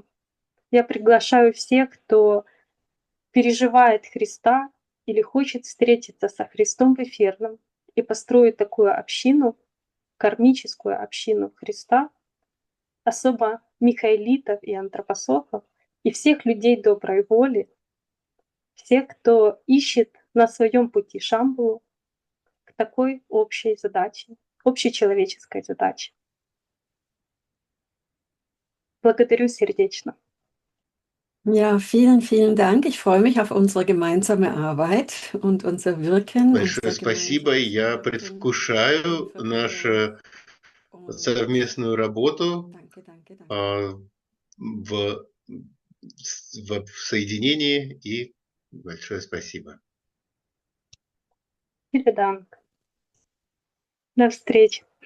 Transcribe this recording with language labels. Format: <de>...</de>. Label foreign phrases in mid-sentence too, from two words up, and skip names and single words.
<ru>Я приглашаю всех, кто переживает Христа или хочет встретиться со Христом в эфирном и построить такую общину, кармическую общину Христа, особо михаэлитов и антропософов, и всех людей доброй воли, всех, кто ищет на своем пути Шамбалу к такой общей задаче, общечеловеческой задаче. Благодарю сердечно.</ru> <de>Ja, vielen, vielen Dank. Ich freue mich auf unsere gemeinsame Arbeit und unser Wirken.</de> <ru>Большое спасибо. Я предвкушаю нашу совместную работу в соединении, и большое спасибо.</ru> <de>Vielen Dank.</de> <ru>До встречи.</ru>